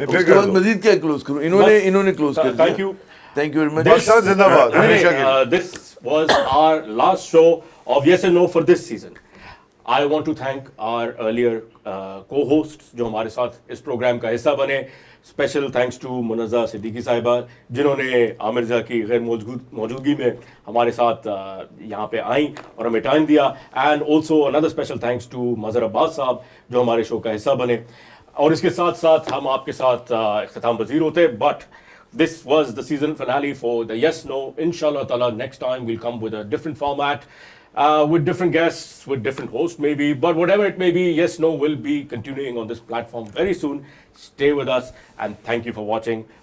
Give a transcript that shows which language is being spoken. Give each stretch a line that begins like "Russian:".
Urdu: اس کے بعد مزید کیا کلوز کروں. انہوں نے کلوز کر دیا.
English: Thank you. Thank you very much.
Urdu: Pakistan زندہ باد ہمیشہ کے لیے.
English: This was our last show of Yes and No for this season. I want to thank our earlier co-hosts
Urdu: جو ہمارے ساتھ اس پروگرام کا حصہ بنے.
English: special thanks to
Urdu: منزہ صدیقی صاحبہ جنہوں نے عامر رضا کی غیر موجودگی میں ہمارے ساتھ یہاں پہ آئیں اور ہمیں ٹائم دیا.
English: and also اندر special thanks to
Urdu: مظہر عباس صاحب جو ہمارے شو کا حصہ بنے. اور اس کے ساتھ ساتھ ہم آپ کے ساتھ اختتام پذیر ہوتے,
English: But this was the season finale for the Yes No. Inshallah ta'ala next time we'll come with a different format, with different guests, with different hosts maybe, but whatever it may be, Yes No will be continuing on this platform very soon. Stay with us and thank you for watching.